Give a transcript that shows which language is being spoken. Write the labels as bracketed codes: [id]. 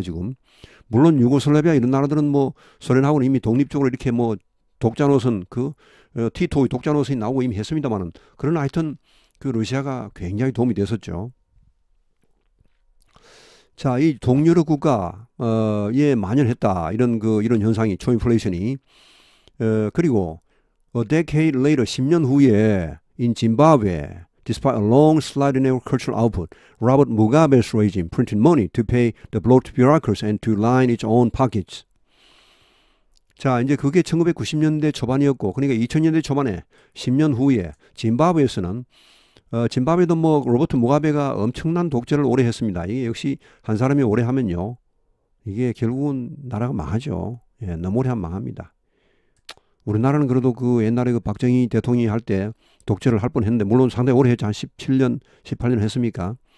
[ko] 지금 물론 유고슬라비아 이런 나라들은 뭐 소련하고는 이미 독립적으로 이렇게 뭐 독자 노선 티토의 독자 노선이 나오고 이미 했습니다만은 그러나 하여튼 그 러시아가 굉장히 도움이 됐었죠. 자, 이 동유럽 국가에 만연했다. 이런 현상이 초인플레이션이. 그리고 [en] a decade later [ko] 10년 후에 [en] in Zimbabwe, despite a long slide in agricultural output, Robert Mugabe's regime printed money to pay the bloated bureaucrats and to line its own pockets. [ko] 자, 이제 그게 1990년대 초반이었고, 그러니까 2000년대 초반에 10년 후에 짐바브웨에서는 짐바브웨도 뭐 로버트 무가베가 엄청난 독재를 오래 했습니다. 이게 역시 한 사람이 오래 하면요, 이게 결국은 나라가 망하죠. 예, 너무 오래 하면 망합니다. 우리나라는 그래도 그 옛날에 그 박정희 대통령이 할 때 독재를 할 뻔했는데 물론 상당히 오래 했죠. 한 17년, 18년 했습니까?